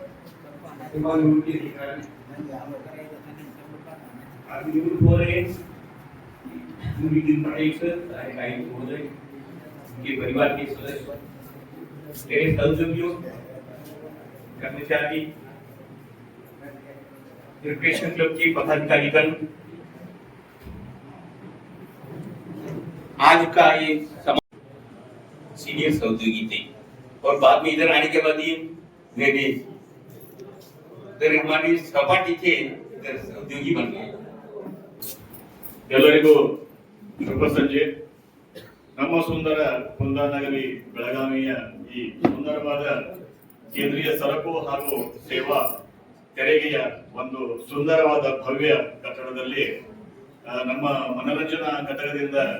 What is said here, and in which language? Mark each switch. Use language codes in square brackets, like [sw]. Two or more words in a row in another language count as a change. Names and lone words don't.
[hi] के परिवार के सदस्य, मेरे सहयोगियों, कर्मचारी, [en] recreation club [hi] के पदाधिकारीगण, आज का ये सीनियर सहयोगी थे और बाद में इधर आने के बाद ये मेरे हमारी सहपाठी थे, इधर सहयोगी बन गए। [kn] ಎಲ್ಲರಿಗೂ ಶುಭ ಸಂಜೆ. ನಮ್ಮ ಸುಂದರ ಕುಂದಾನಗರಿ ಬೆಳಗಾವಿಯ ಈ ಸುಂದರವಾದ ಕೇಂದ್ರೀಯ ಸರಕು ಹಾಗೂ ಸೇವಾ ತೆರಿಗೆಯ ಒಂದು ಸುಂದರವಾದ ಭವ್ಯ ಕಟ್ಟಡದಲ್ಲಿ ನಮ್ಮ ಮನರಂಜನಾ ಘಟಕದಿಂದ